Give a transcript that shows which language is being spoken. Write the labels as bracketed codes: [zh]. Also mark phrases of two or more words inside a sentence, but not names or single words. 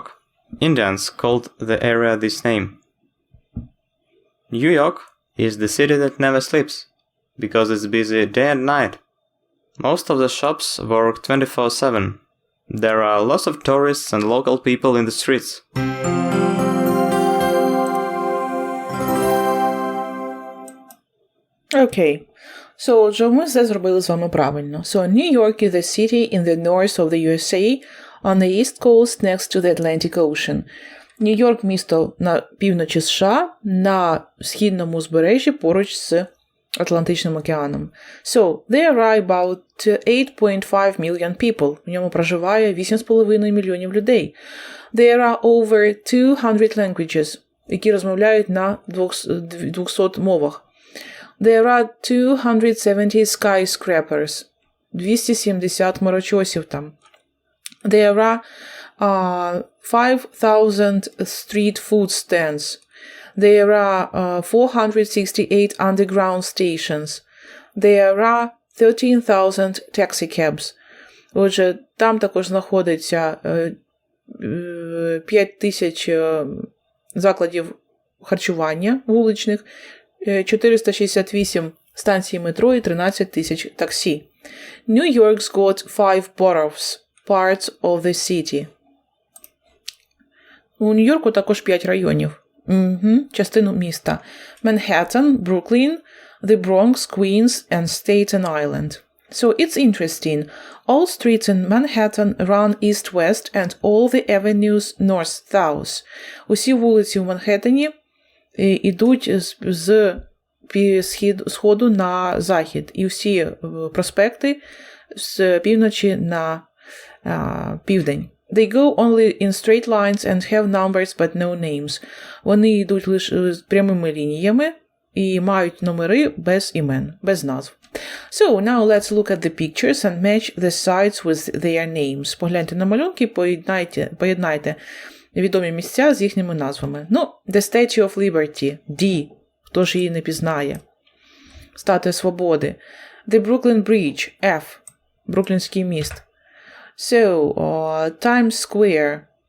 [en] Indians called the area this name. New York is the city that never sleeps, because it's busy day and night. Most of the shops work 24/7. There are lots of tourists and local people in the streets. Okay. So, [uk] отже, ми все зробили з вами правильно. [en] So, New York is a city in the north of the USA, on the east coast next to the Atlantic Ocean. [uk] Нью-Йорк – місто на півночі США, на східному узбережжі поруч з Атлантичним океаном. [en] So, there are about 8.5 million people. [uk] В ньому проживає 8,5 мільйонів людей. [en] There are over 200 languages, [uk] які розмовляють на 200 мовах. [en] There are 270 skyscrapers. [uk] 270 хмарочосів там. [en] There are 5,000 street food stands. There are 468 underground stations. There are 13,000 taxi cabs. [uk] Отже, там також знаходиться 5,000 закладів харчування вуличних, 468 станцій метро і 13 тисяч таксі. [en] New York's got 5 boroughs, parts of the city. [uk] У Нью-Йорку також 5 районів. Частину міста. [en] Manhattan, Brooklyn, the Bronx, Queens and Staten Island. So it's interesting. All streets in Manhattan run east-west and all the avenues north-south. [uk] Усі вулиці в Манхеттені ідуть з сходу на захід. І всі проспекти з півночі на південь. [en] They go only in straight lines and have numbers but no names. [uk] Вони йдуть лише прямими лініями і мають номери без імен, без назв. [en] So, now let's look at the pictures and match the sites with their names. [uk] Погляньте на малюнки, поєднайте відомі місця з їхніми назвами. Ну, [en] The Statue of Liberty, [uk] D. Хто ж її не пізнає? Статуя Свободи. [en] The Brooklyn Bridge, F. [uk] Бруклінський міст. [en] So, Times Square.